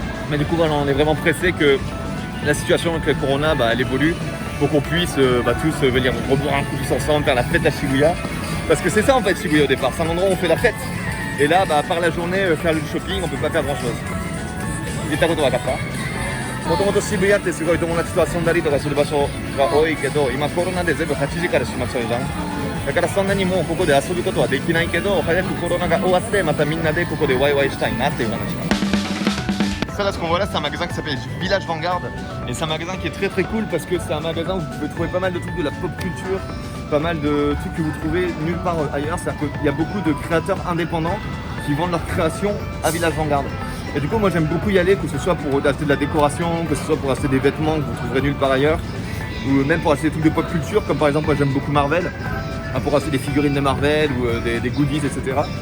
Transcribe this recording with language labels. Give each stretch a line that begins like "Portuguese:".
French: Mais du coup, voilà, on est vraiment pressé que la situation avec le corona, elle évolue pour qu'on puisse tous venir reboire un coup tous ensemble, faire la fête à Shibuya. Parce que c'est ça en fait Shibuya au départ, c'est un endroit où on fait la fête. Et là, à part la journée, faire le shopping, on peut pas faire grand chose.
Japanese: 言ったこと分かった？もともと渋谷ってすごい友達と遊んだりとかする場所が多いけど、今コロナで全部8時から閉まっちゃうじゃん。だからそんなにもうここで遊ぶことはできないけど、早くコロナが終わってまたみんなでここでワイワイしたいなっていう話。
French: Ça là, ce qu'on voit là, c'est un magasin qui s'appelle Village Vanguard. Et c'est un magasin qui est très très cool parce que c'est un magasin où vous pouvez trouver pas mal de trucs de la pop culture, pas mal de trucs que vous trouvez nulle part ailleurs. C'est-à-dire qu'il y a beaucoup de créateurs indépendants qui vendent leurs créations à Village Vanguard. Et du coup, moi j'aime beaucoup y aller, que ce soit pour acheter de la décoration, que ce soit pour acheter des vêtements que vous trouverez nulle part ailleurs, ou même pour acheter des trucs de pop culture, comme par exemple, moi j'aime beaucoup Marvel, pour acheter des figurines de Marvel ou des goodies, etc.